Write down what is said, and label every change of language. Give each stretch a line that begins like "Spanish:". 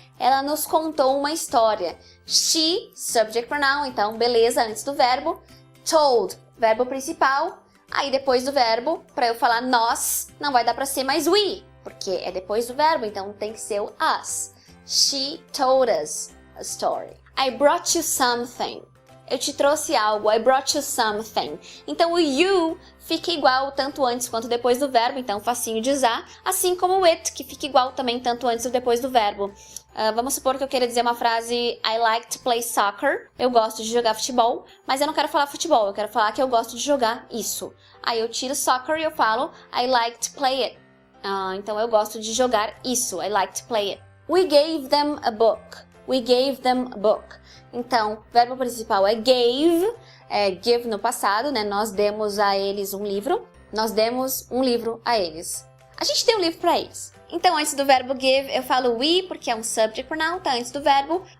Portuguese: Ela nos contou uma história.
English: She, subject pronoun,
Portuguese: então beleza, antes do verbo. Told, verbo principal. Aí depois do verbo, para eu falar nós, não vai dar para ser mais we, porque é depois do verbo, então tem que ser o us.
English: She told us a story. I brought you something.
Portuguese: Eu te trouxe algo.
English: I brought you something.
Portuguese: Então o you fica igual tanto antes quanto depois do verbo, então facinho de usar. Assim como o it, que fica igual também tanto antes ou depois do verbo. Vamos supor que eu queira dizer uma frase
English: I like to play soccer.
Portuguese: Eu gosto de jogar futebol, mas eu não quero falar futebol. Eu quero falar que eu gosto de jogar isso. Aí eu tiro soccer e eu falo
English: I like to play it.
Portuguese: Então eu gosto de jogar isso.
English: I like to play it. We gave them a book. We gave them a book.
Portuguese: Então, o verbo principal é gave. Give no passado, né? Nós demos a eles um livro. Nós demos um livro a eles. A gente deu um livro para eles. Então, antes do verbo give, eu falo we, porque é um subject pronoun, tá antes do verbo.